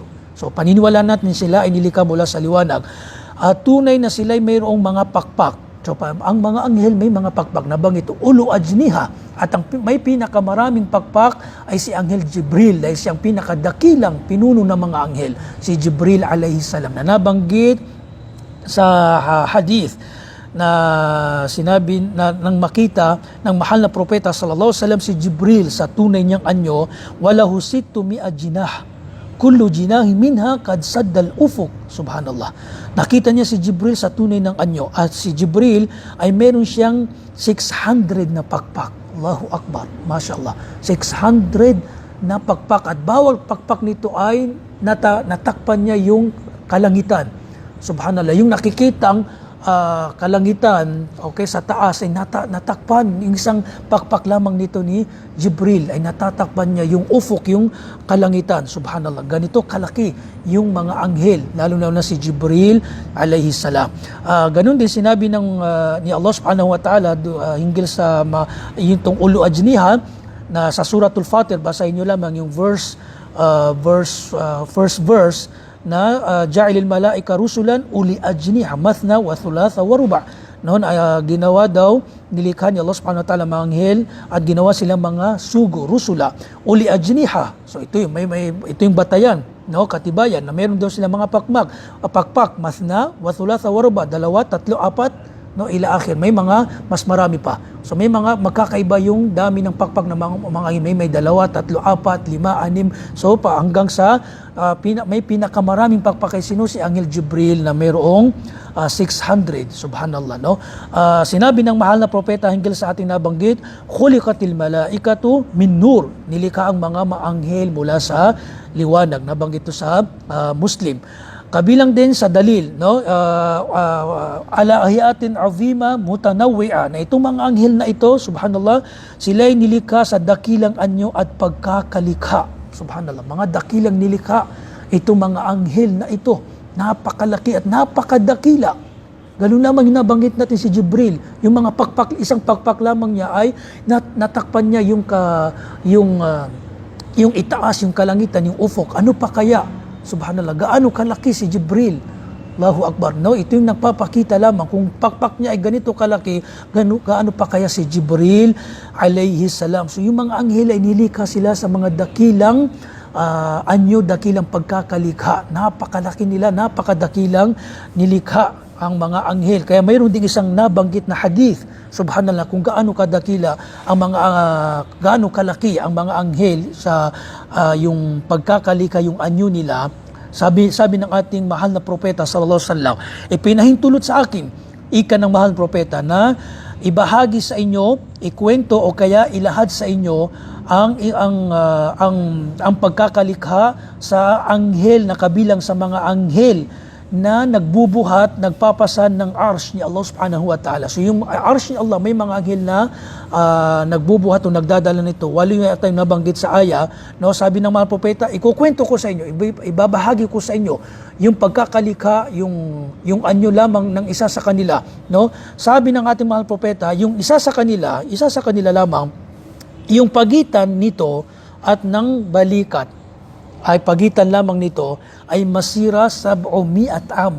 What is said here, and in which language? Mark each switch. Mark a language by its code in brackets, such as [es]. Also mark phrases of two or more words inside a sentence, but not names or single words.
[tl] So paniniwalaan natin sila ay nilikha mula sa liwanag. Tunay na sila ay mayroong mga pakpak. So ang mga anghel may mga pakpak. Nabanggit ito, [ar] أولي أجنحة. [tl] At ang may pinakamaraming pakpak ay si Anghel Jibril, dahil siyang pinakadakilang pinuno ng mga anghel, si Jibril [ar] عليه السلام, [tl] na nabanggit sa hadith na sinabi na nang makita ng mahal na propeta [ar] صلى الله عليه وسلم [tl] si Jibril sa tunay niyang anyo, [ar] وله ستمائة جناح كل جناح منها قد سد الأفق. سبحان الله, [tl] nakita niya si Jibril sa tunay ng anyo, at si Jibril ay meron siyang 600 na pakpak. [ar] الله أكبر، ما شاء الله, [tl] 600 na pakpak, at bawat pakpak nito ay natakpan niya yung kalangitan. [ar] سبحان الله, [tl] yung nakikitang kalangitan, okay, sa taas ay natakpan. Yung isang pakpak lamang nito ni Jibril ay natatakpan niya yung ufuk, yung kalangitan. [ar] سبحان الله, [tl] ganito kalaki yung mga anghel, lalo na si Jibril [ar] عليه السلام. [tl] Ganun din sinabi ni Allah [ar] سبحانه وتعالى [tl] hinggil sa yung [ar] أولي أجنحة [tl] na sa suratul Fatir. Basahin nyo lamang yung first verse na [ar] جاعل الملائكة رسلا أولي أجنحة مثنى وثلاث ورباع'. [tl] Noon ginawa daw, nilikha ni Allah [ar] سبحانه وتعالى [tl] mga anghel at ginawa silang mga sugo, [ar] رسلا، أولي أجنحة. [tl] So ito yung batayan, no, katibayan na meron daw silang mga pakpak, [ar] مثنى وثلاث ورباع', 2, 3, 4, no, إلى آخر. [tl] May mga mas marami pa. So may mga magkakaiba yung dami ng pakpak ng mga anghel. May 2, 3, 4, 5, 6. So pa hanggang sa may pinakamaraming pakpak kay sino? Si Anghel Jibril na mayroong 600. [ar] سبحان الله, [tl] no? Sinabi ng mahal na propeta hinggil sa ating nabanggit, [ar] خلقت الملائكة من نور. [tl] Nilikha ang mga maanghel mula sa liwanag. Nabanggit ito sa Muslim. Kabilang din sa dalil, [ar] no, على هيئات عظيمة متنوعة, [tl] na itong mga anghel na ito, [ar] سبحان الله, [tl] sila'y nilikha sa dakilang anyo at pagkakalikha. [ar] سبحان الله, [tl] mga dakilang nilikha itong mga anghel na ito, napakalaki at napakadakila. Ganun lamang nabanggit natin si Jibril, yung mga pakpak, isang pakpak lamang niya ay natakpan niya yung itaas, yung kalangitan, yung ufok. Ano pa kaya? [ar] سبحان الله, [tl] gaano kalaki si Jibril. [ar] الله أكبر. [tl] No, ito yung nagpapakita lamang kung pakpak niya ay ganito kalaki, gaano pa kaya si Jibril [ar] عليه السلام. [tl] So yung mga anghel ay nilikha sila sa mga dakilang anyo, dakilang pagkakalikha. Napakalaki nila, napakadakilang nilikha ang mga anghel. Kaya mayroon ding isang nabanggit na hadith, [ar] سبحان الله, [tl] kung gaano kadakila ang mga gaano kalaki ang mga anghel sa yung pagkakalika, yung anyo nila. Sabi ng ating mahal na propeta [ar] صلى الله عليه وسلم, [tl] ipinahintulot sa akin ika ng mahal na propeta na ibahagi sa inyo, ikwento o kaya ilahad sa inyo ang pagkakalikha sa anghel na kabilang sa mga anghel na nagbubuhat, nagpapasan ng arsh ni Allah [ar] سبحانه وتعالى. [tl] So yung arsh ni Allah, may mga anghel na nagbubuhat o nagdadala nito. Walo yung tayong nabanggit sa aya, no? Sabi ng mga propeta, ikukwento ko sa inyo, ibabahagi ko sa inyo yung pagkakalika, yung anyo lamang ng isa sa kanila. No? Sabi ng ating mga propeta, yung isa sa kanila lamang, yung pagitan nito at ng balikat, ay pagitan lamang nito ay masira 700 am.